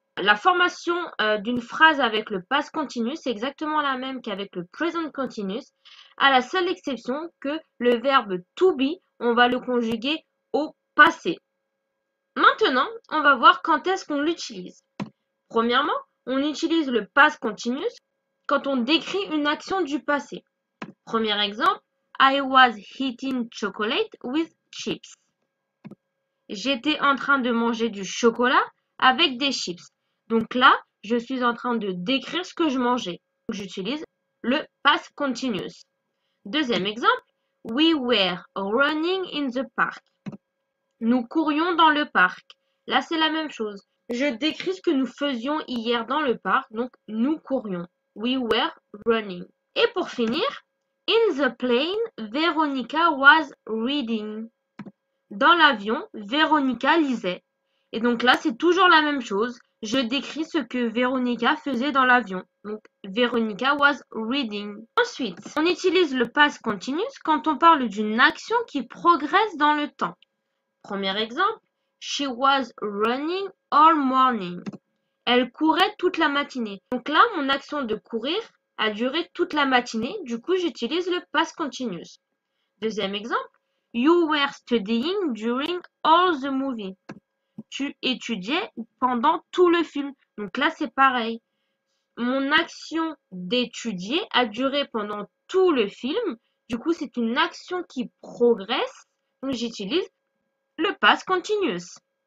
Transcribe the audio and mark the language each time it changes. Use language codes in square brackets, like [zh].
[fr] La formation d'une phrase avec le past continuous, c'est exactement la même qu'avec le present continuous, à la seule exception que le verbe to be, on va le conjuguer au passé. Maintenant, on va voir quand est-ce qu'on l'utilise. Premièrement, on utilise le past continuous quand on décrit une action du passé. Premier exemple, [en] I was eating chocolate with chips. [fr] J'étais en train de manger du chocolat avec des chips. Donc là, je suis en train de décrire ce que je mangeais. J'utilise le past continuous. Deuxième exemple, [en] we were running in the park. [fr] Nous courions dans le parc. Là, c'est la même chose. Je décris ce que nous faisions hier dans le parc, donc nous courions. [en] We were running. [fr] Et pour finir, [en] in the plane, Veronica was reading. [fr] Dans l'avion, Veronica lisait. Et donc là, c'est toujours la même chose. Je décris ce que Veronica faisait dans l'avion. Donc, [en] Veronica was reading. [fr] Ensuite, on utilise le past continuous quand on parle d'une action qui progresse dans le temps. Premier exemple, [en] she was running all morning. [fr] Elle courait toute la matinée. Donc là, mon action de courir a duré toute la matinée. Du coup, j'utilise le past continuous. Deuxième exemple, [en] you were studying during all the movie. [fr] Tu étudiais pendant tout le film. Donc là, c'est pareil. Mon action d'étudier a duré pendant tout le film. Du coup, c'est une action qui progresse. Donc, j'utilise le past continuous.